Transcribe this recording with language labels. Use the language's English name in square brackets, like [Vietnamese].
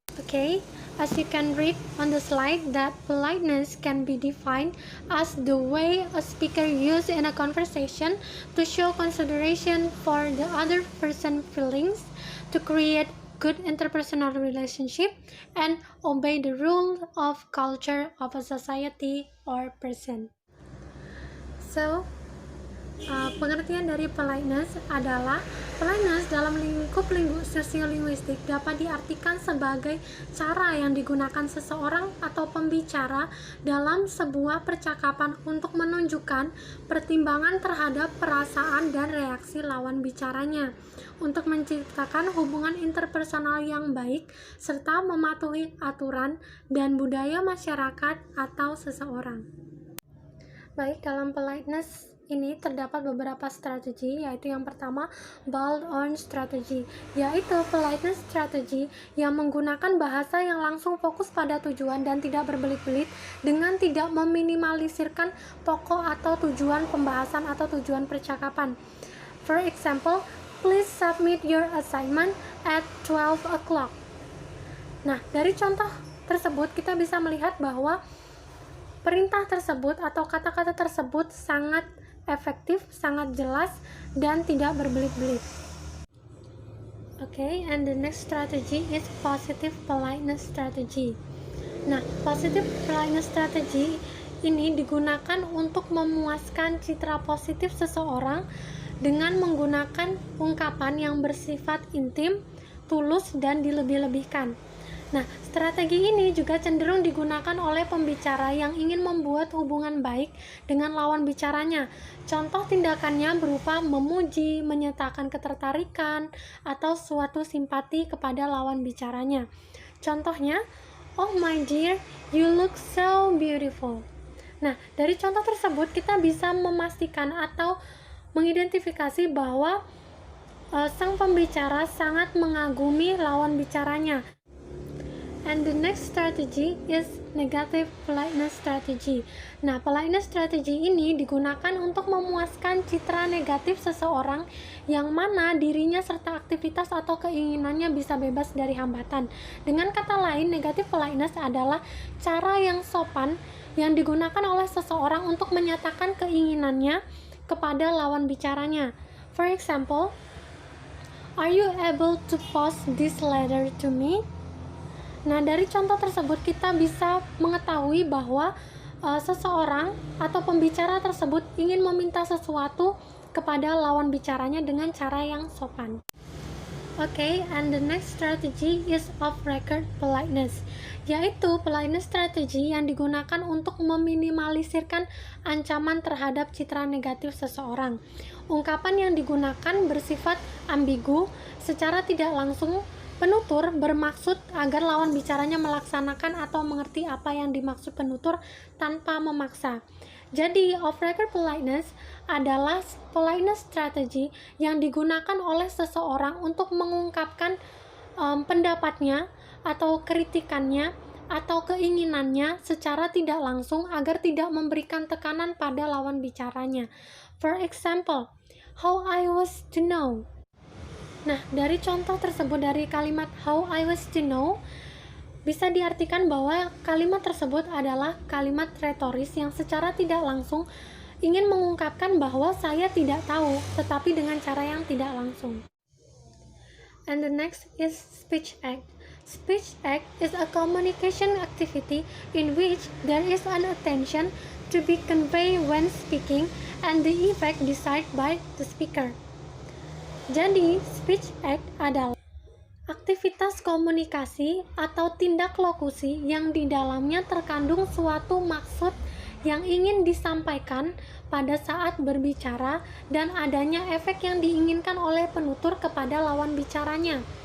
[English] Okay, as you can read on the slide, that politeness can be defined as the way a speaker uses in a conversation to show consideration for the other person's feelings, to create good interpersonal relationship, and obey the rule of culture of a society or person. [Indonesian] So, pengertian dari politeness adalah politeness dalam lingkup sosiolinguistik dapat diartikan sebagai cara yang digunakan seseorang atau pembicara dalam sebuah percakapan untuk menunjukkan pertimbangan terhadap perasaan dan reaksi lawan bicaranya, untuk menciptakan hubungan interpersonal yang baik serta mematuhi aturan dan budaya masyarakat atau seseorang. Baik, dalam politeness ini terdapat beberapa strategi, yaitu yang pertama bold-on strategy, yaitu politeness strategy yang menggunakan bahasa yang langsung fokus pada tujuan dan tidak berbelit-belit dengan tidak meminimalisirkan pokok atau tujuan pembahasan atau tujuan percakapan. [English] For example, "Please submit your assignment at 12 o'clock." [Indonesian] Nah, dari contoh tersebut kita bisa melihat bahwa perintah tersebut atau kata-kata tersebut sangat efektif, sangat jelas, dan tidak berbelit-belit. [English] Okay, and the next strategy is positive politeness strategy. [Indonesian] Nah, positive politeness strategy ini digunakan untuk memuaskan citra positif seseorang dengan menggunakan ungkapan yang bersifat intim, tulus, dan dilebih-lebihkan. Nah, strategi ini juga cenderung digunakan oleh pembicara yang ingin membuat hubungan baik dengan lawan bicaranya. Contoh tindakannya berupa memuji, menyatakan ketertarikan, atau suatu simpati kepada lawan bicaranya. Contohnya, [English] "Oh my dear, you look so beautiful." [Indonesian] Nah, dari contoh tersebut kita bisa memastikan atau mengidentifikasi bahwa sang pembicara sangat mengagumi lawan bicaranya. [English] And the next strategy is negative politeness strategy. [Indonesian] Nah, politeness strategy ini digunakan untuk memuaskan citra negatif seseorang yang mana dirinya serta aktivitas atau keinginannya bisa bebas dari hambatan. Dengan kata lain, negative politeness adalah cara yang sopan yang digunakan oleh seseorang untuk menyatakan keinginannya kepada lawan bicaranya. [English] For example, "Are you able to post this letter to me?" [Indonesian] Nah, dari contoh tersebut kita bisa mengetahui bahwa seseorang atau pembicara tersebut ingin meminta sesuatu kepada lawan bicaranya dengan cara yang sopan. [English] Okay, and the next strategy is off-record politeness, [Indonesian] yaitu politeness strategy yang digunakan untuk meminimalisirkan ancaman terhadap citra negatif seseorang. Ungkapan yang digunakan bersifat ambigu, secara tidak langsung penutur bermaksud agar lawan bicaranya melaksanakan atau mengerti apa yang dimaksud penutur tanpa memaksa. Jadi, off-record politeness adalah politeness strategy yang digunakan oleh seseorang untuk mengungkapkan pendapatnya atau kritikannya atau keinginannya secara tidak langsung agar tidak memberikan tekanan pada lawan bicaranya. [English] For example, "How I was to know." [Indonesian] Nah, dari contoh tersebut, dari kalimat [English] "how I was to know", [Indonesian] bisa diartikan bahwa kalimat tersebut adalah kalimat retoris yang secara tidak langsung ingin mengungkapkan bahwa saya tidak tahu, tetapi dengan cara yang tidak langsung. [English] And the next is speech act. Speech act is a communication activity in which there is an attention to be conveyed when speaking and the effect decided by the speaker. [Indonesian] Jadi, speech act adalah aktivitas komunikasi atau tindak lokusi yang di dalamnya terkandung suatu maksud yang ingin disampaikan pada saat berbicara dan adanya efek yang diinginkan oleh penutur kepada lawan bicaranya.